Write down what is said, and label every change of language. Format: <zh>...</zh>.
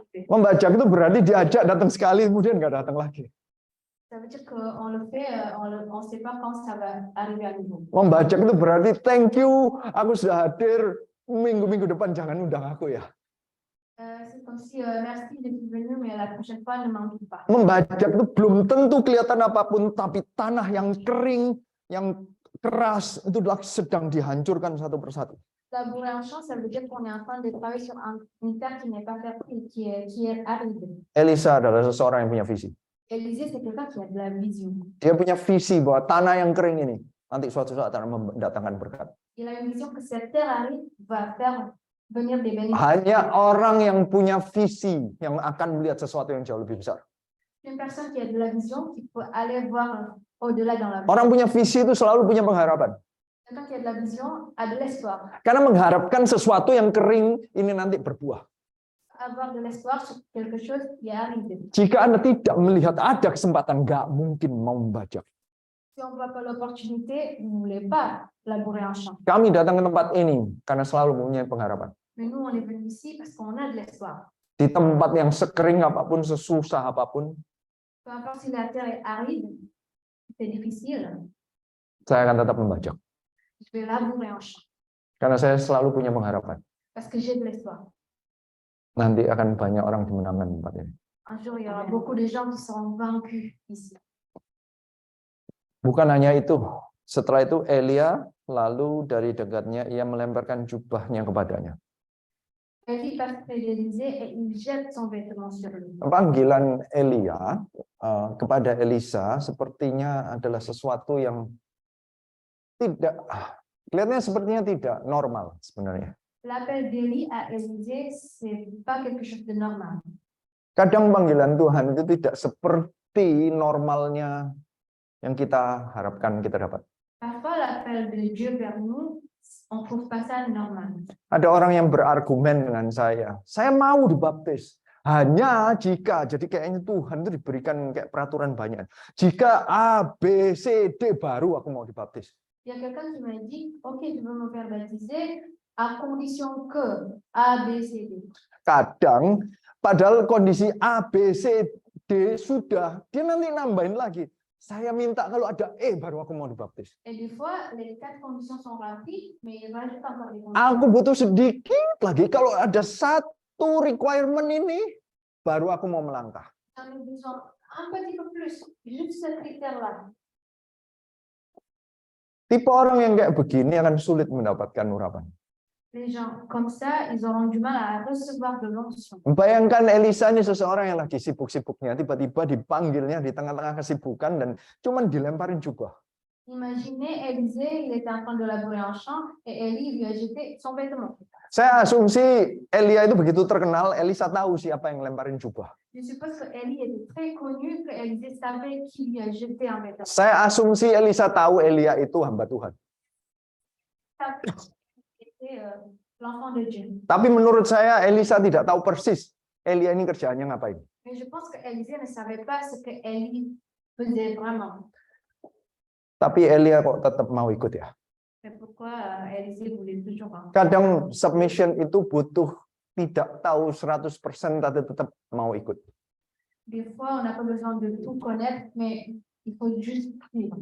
<id>Membajak itu berarti diajak datang sekali, kemudian nggak datang lagi.</id> <fr>Ça veut dire qu'on le fait, on sait pas quand ça va arriver à nouveau.</fr> <id>Membajak itu berarti</id> <en>thank you,</en> <id>aku sudah hadir, minggu depan jangan undang aku ya.</id> <fr>C'est comme si merci d'être venu, mais la prochaine fois ne m'invite pas.</fr> <id>Membajak itu belum tentu kelihatan apapun, tapi tanah yang kering, yang keras itu sedang dihancurkan satu persatu.</id> <fr>Labourer un champ, ça veut dire qu'on est en train de travailler sur une terre qui n'est pas fertile, qui est aride.</fr> <id>Elisa adalah seseorang yang punya visi.</id> <fr>Élisée, c'est quelqu'un qui a de la vision.</fr> <id>Dia punya visi bahwa tanah yang kering ini nanti suatu saat akan mendatangkan berkat.</id> <fr>Il a une vision que cette terre aride va faire venir des bénéfices.</fr> <id>Hanya orang yang punya visi yang akan melihat sesuatu yang jauh lebih besar.</id> <fr>Une personne qui a de la vision, qui peut aller voir au-delà dans la vie.</fr> <id>Orang punya visi itu selalu punya pengharapan.</id> <fr>Quelqu'un qui a de la vision a de l'espoir.</fr> <id>Karena mengharapkan sesuatu yang kering ini nanti berbuah.</id> <fr>Avoir de l'espoir sur quelque chose qui arrive.</fr> <id>Jika Anda tidak melihat ada kesempatan, nggak mungkin mau membajak.</id> <fr>Si on ne voit pas l'opportunité, vous ne voulez pas labourer un champ.</fr> <id>Kami datang ke tempat ini karena selalu mempunyai pengharapan.</id> <fr>Mais nous, on est venu ici parce qu'on a de l'espoir.</fr> <id>Di tempat yang sekering apapun, sesusah apapun,</id> <fr>Peu importe si la terre est aride, c'est difficile,</fr> <id>saya akan tetap membajak.</id> <fr>je vais labourer un champ</fr> <id>Karena saya selalu punya pengharapan.</id> <fr>parce que j'ai de l'espoir.</fr> <id>Nanti akan banyak orang dimenangkan tempat ini.</id> <fr>Un jour, il y aura beaucoup de gens qui seront vaincus ici.</fr> <id>Bukan hanya itu. Setelah itu Elia lalu dari dekatnya ia melemparkan jubahnya kepadanya.</id> <fr>Élie passe près d'Élisée et il jette son vêtement sur lui.</fr> <id>Panggilan Elia kepada Elisa sepertinya adalah sesuatu yang kelihatannya sepertinya tidak normal sebenarnya.</id> <fr>L'appel d'Élie à Élisée, c'est pas quelque chose de normal.</fr> <id>Kadang panggilan Tuhan itu tidak seperti normalnya yang kita harapkan kita dapat.</id> <fr>Parfois, l'appel de Dieu vers nous, on trouve pas ça normal.</fr> <id>Ada orang yang berargumen dengan saya mau dibaptis. Hanya jika, jadi kayaknya Tuhan itu diberikan kayak peraturan banyak. Jika A, B, C, D baru aku mau dibaptis.</id> <fr>Il y a quelqu'un qui m'a dit, ok, tu veux me faire baptiser à condition que A, B, C, D.</fr> <id>Kadang, padahal kondisi A, B, C, D sudah, dia nanti nambahin lagi. Saya minta kalau ada E baru aku mau dibaptis.</id> <fr>Et des fois, les 4 conditions sont remplies, mais il rajoute encore des conditions.</fr> <id>Aku butuh sedikit lagi. Kalau ada satu requirement ini, baru aku mau melangkah.</id> <fr>J'en ai besoin un petit peu plus, juste ce critère-là.</fr> <id>Tipe orang yang kayak begini akan sulit mendapatkan urapan.</id> <fr>Les gens comme ça, ils auront du mal à recevoir de l'onction.</fr> <id>Bayangkan Elisa ini seseorang yang lagi sibuk-sibuknya, tiba-tiba dipanggilnya di tengah-tengah kesibukan dan cuman dilemparin jubah.</id> <fr>Imaginez Élisée, il était en train de labourer un champ et Élie lui a jeté son vêtement.</fr> <id>Saya asumsi Elia itu begitu terkenal, Elisa tahu siapa yang lemparin jubah.</id> <fr>Je suppose que Élie était très connu, que Élisée savait qui lui a jeté un vêtement.</fr> <id>Saya asumsi Elisa tahu Elia itu hamba Tuhan.</id> <fr>C'était l'enfant de Dieu.</fr> <id>Tapi menurut saya Elisa tidak tahu persis Elia ini kerjaannya ngapain.</id> <fr>Mais je pense que Élisée ne savait pas ce que Élie faisait vraiment.</fr> <id>Tapi Elia kok tetap mau ikut ya.</id> <fr>Mais pourquoi Élisée voulait toujours.</fr> <id>Kadang submission itu butuh tidak tahu 100% tapi tetap mau ikut.</id> <fr>Des fois, on n'a pas besoin de tout connaître, mais il faut juste suivre.</fr>